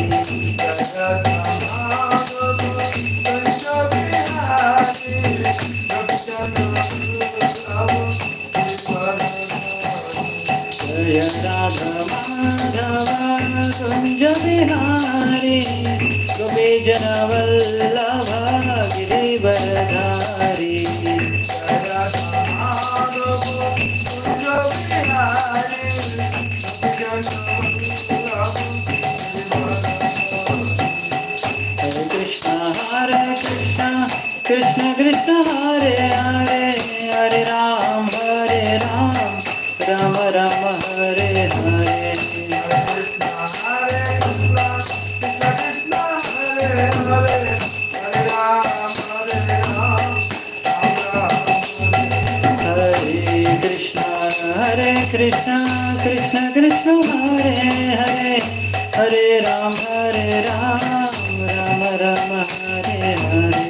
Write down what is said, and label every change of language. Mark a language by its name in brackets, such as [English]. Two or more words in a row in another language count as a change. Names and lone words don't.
[Hindi] जय राधामाधव कुंज विहारी गोपीजन वल्लभ गिरिवरधारी. [Sanskrit] హరే కృష్ణ కృష్ణ కృష్ణ హరే హరే హరే రామ రామ రామ హరే హరే. కృష్ణ కృష్ణ కృష్ణ హరే హరే హరే రామ రామ రామ హరే హరే.